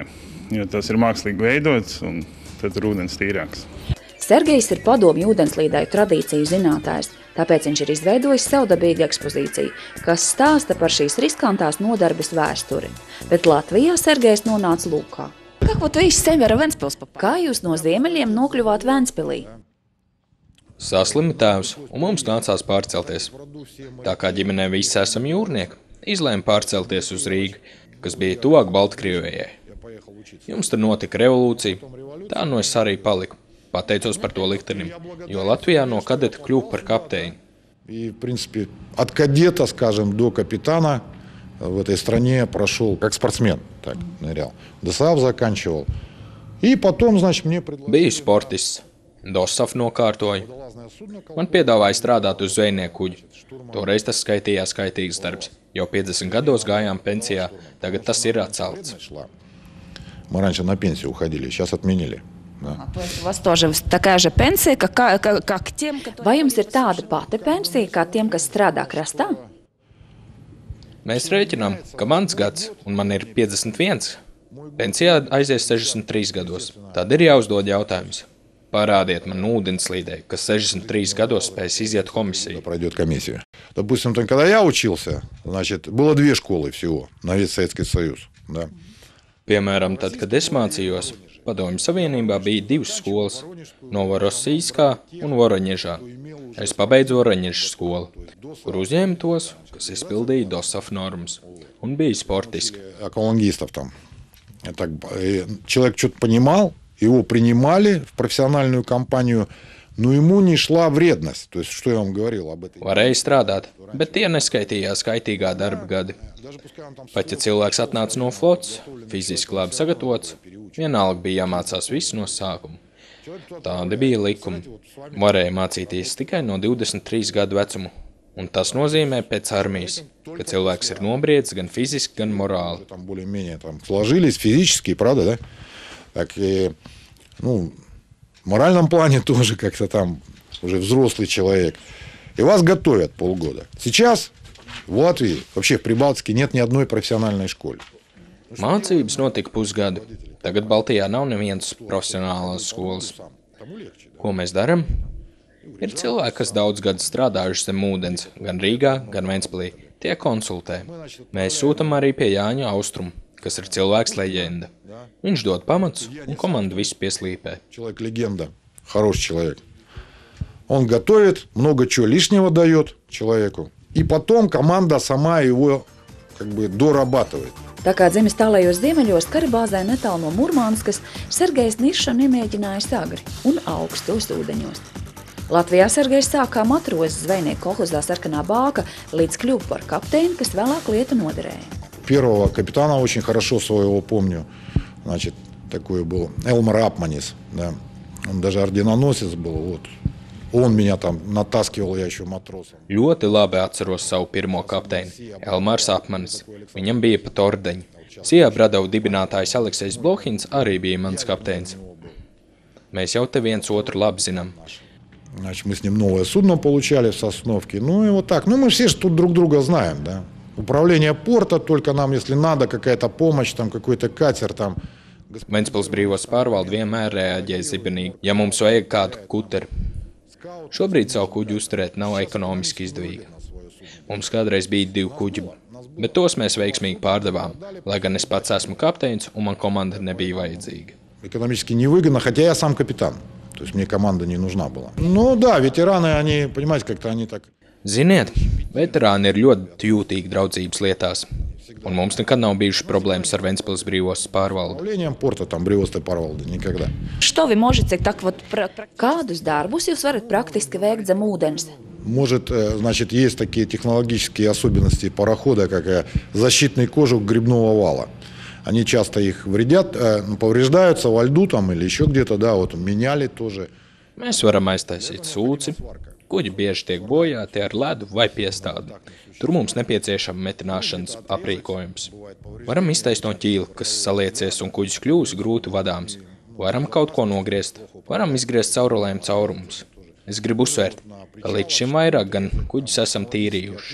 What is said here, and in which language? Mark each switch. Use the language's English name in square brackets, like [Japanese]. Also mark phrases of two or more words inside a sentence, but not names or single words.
[Latvian] Jo tas ir mākslīgi veidots un tad ir ūdens tīrāks. Sergejs ir padomju ūdenslīdēju tradīciju zinātājs, tāpēc viņš ir izveidojis savdabīgu ekspozīciju, kas stāsta par šīs riskantās nodarbes vēsturi. Bet Latvijā Sergejs nonāca Lūkā. [Russian] Как вот вы из севера Вентспилс попали? [Latvian] Kā jūs no ziemeļiem nokļuvāt Ventspilī? Saslima tēvs, un mums nācās pārcelties. Tā kā ģimenē visi esam jūrnieki, izlēma pārcelties uz Rīgu, kas bija tuvāk Baltkrievijai. Jums tur notika revolūcija, tā no es arī paliku. Pateicos par to liktenim, jo Latvijā no kadeta kļuvu par kapteini. [Russian] И, в принципе, от кадета, скажем, до капитана в этой стране прошел как спортсмен, так нырял. ДОСААФ заканчивал. И потом, значит, мне предложили... [Latvian] Biju sportists. DOSAAF nokārtoju. Man piedāvāja strādāt uz zvejnieku kuģi. Toreiz tas skaitījās kaitīgs darbs. Jau 50 gados gājām pensijā, tagad tas ir atcelts. [Russian] Мы раньше на пенсию уходили, сейчас отменили. Да. У вас тоже такая же пенсия, как тем, которые... [Latvian] Vai jums ir tāda pati pensija, kā tiem, kas strādā krastā? Mēs rēķinām, ka mans gads, un man ir 51, pensijā aizies 63 gados. Tad ir jāuzdod jautājums. Parādiet man ūdenslīdēju, kas 63 gados spēs iziet komisiju. [Russian] Пройдет комиссию. Допустим, когда я учился, значит, было 2 школы всего на весь Советский Союз. Да. [Latvian] Piemēram, tad, kad es mācījos, Padomju Savienībā bija 2 skolas – Novorossijskā un Voroņežā. Es pabeidzu Voroņežas skolu, kur uzņēmu tos, kas izpildīja DOSAAF normas, un bija sportiski. [Russian] Аквалангистов там. Так, человек что-то понимал, его принимали в профессиональную компанию, но ему не шла вредность. То есть, что я вам говорил об этой... [Latvian] Varēja strādāt, bet tie neskaitījās kaitīgā darba gadi. Pat ja cilvēks atnāca no flotes, fiziski labi sagatavots, vienalga bija jāmācās visu no sākuma. Tādi bija likumi. Varēja mācīties tikai no 23 gadu vecumu. Un tas nozīmē pēc armijas, ka cilvēks ir nobriedis gan fiziski, gan morāli. [Russian] Там более-менее там сложились физически, правда, да? Так и, ну, в моральном плане тоже как-то там уже взрослый человек. И вас готовят полгода. Сейчас в Латвии, вообще в Прибалтике нет ни одной профессиональной школы. [Latvian] Mācības notika pusgadu. Tagad Baltijā nav nevienas profesionālās skolas. Ko mēs darām? Ir cilvēki, kas daudz gadu strādājuši zem ūdens, gan Rīgā, gan Ventspilī. Tie konsultē. Mēs sūtam arī pie Jāņa Austrumu, kas ir cilvēks leģenda. Viņš dod pamatus, un komanda visu pieslīpē. [Russian] Человек-легенда, хороший человек. Он готовит, много чего лишнего дает человеку. И потом команда сама его как бы дорабатывает. [Latvian] Tā kā dzimis tālējos ziemeļos, karabāzē netālu no Murmanskas, Sergejs Nišam iemēģinājis agri un augstos ūdeņos. Latvijā Sergejs sāk kā matrozes zvejnieku kolhozā Sarkanā Bāka, līdz kļuva par kapteini, kas vēlāk lietu noderēja. [Russian] Первого капитана очень хорошо своего помню. Значит, такой был Элмар Апманис. Да. Он даже орденоносец был. Вот. Он меня там натаскивал, я еще матросом. [Latvian] Ļoti labi atceros savu pirmo kapteini, Elmars Apmanis. Viņam bija pat ordeņi. Sijā Bradava dibinātājs Aleksejs Blohins arī bija mans kapteinis. Mēs jau te viens otru labi zinām. [Russian] Значит, мы с ним новое судно получали в Сосновке. Ну и вот так. Ну мы все же тут друг друга знаем, да. Управление порта, только нам, если надо, какая-то помощь, там какой-то катер, там... [Latvian] Ventspils brīvos pārvalde vienmēr reaģē zibenīgi, ja mums vajag kādu kuteri. Šobrīd savu kuģi uzturēt nav ekonomiski izdevīgi. Mums kādreiz bija 2 kuģi, bet tos mēs veiksmīgi pārdevām, lai gan es pats esmu kapteinis un man komanda nebija vajadzīga. [Russian] Экономически невыгодно, хотя я сам капитан. То есть мне команда не нужна была. Ну да, ветераны, они, понимаете, как-то они так... [Latvian] Ziniet, veterāni ir ļoti jūtīgi draudzības lietās, un mums nekad nav bijušas problēmas ar Ventspils brīvostas pārvaldi. [Russian] Управлением порта, там, [Latvian] brīvostas pārvalde, [Russian] никогда. Что вы можете так вот... [Latvian] Kādus darbus jūs varat praktiski veikt zem ūdens? [Russian] Может, значит, есть такие технологические особенности парохода, как защитный кожух грибного вала. Они часто их вредят, повреждаются во льду там или еще где-то, да, вот меняли тоже. [Latvian] Mēs varam aiztaisīt sūci. Kuģi bieži tiek bojāti ar ledu vai piestādi. Tur mums nepieciešama metināšanas aprīkojums. Varam iztaisnot ķīli, kas saliecies un kuģis kļūs grūti vadāms. Varam kaut ko nogriezt. Varam izgriezt caurulēm caurumus. Es gribu uzsvērt, ka līdz šim vairāk gan kuģis esam tīrījuši.